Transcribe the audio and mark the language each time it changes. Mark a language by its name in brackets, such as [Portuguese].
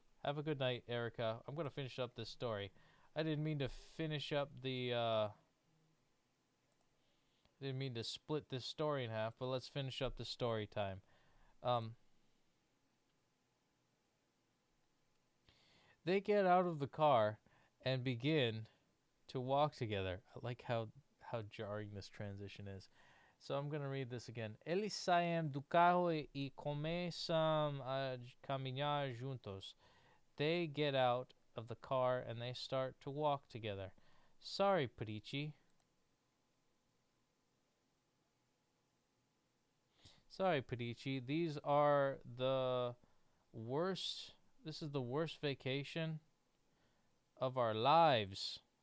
[English] Have a good night, Erica. I'm going to finish up this story. I didn't mean to finish up didn't mean to split this story in half, but let's finish up the story time. They get out of the car and begin to walk together. I like how jarring this transition is. So I'm going to read this again. [Portuguese] Eles saem do carro e começam a caminhar juntos. [English] They get out of the car and they start to walk together. Sorry, Petey. Sorry, Petey. These are the worst. This is the worst vacation of our lives.